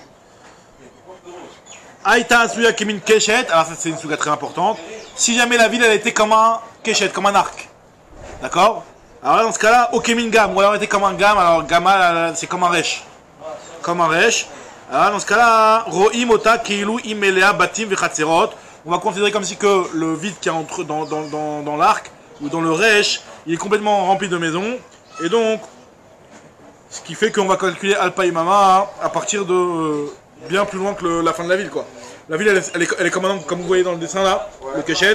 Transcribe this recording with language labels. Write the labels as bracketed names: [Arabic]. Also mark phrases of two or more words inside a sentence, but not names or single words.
[Hebrew] היתה עשויה כמין קשת, [French] alors ça c'est une souga très importante. Si jamais la ville elle était comme un Keshet, comme un arc, d'accord? Alors là dans ce cas-là, au [Hebrew] כמין גאם, [French] ou alors elle était comme un Gam, alors Gama c'est comme un Resh. comme un resh. Alors dans ce cas-là, [Hebrew] רואים אותה כאילו היא מלאה בתים וחצרות. [French] On va considérer comme si que le vide qui est entre dans l'arc ou dans le resh, il est complètement rempli de maisons. Et donc, ce qui fait qu'on va calculer [Hebrew] אלפיים אמה [French] à partir de bien plus loin que la fin de la ville, quoi. La ville, elle est comme vous voyez dans le dessin là, le Keshet.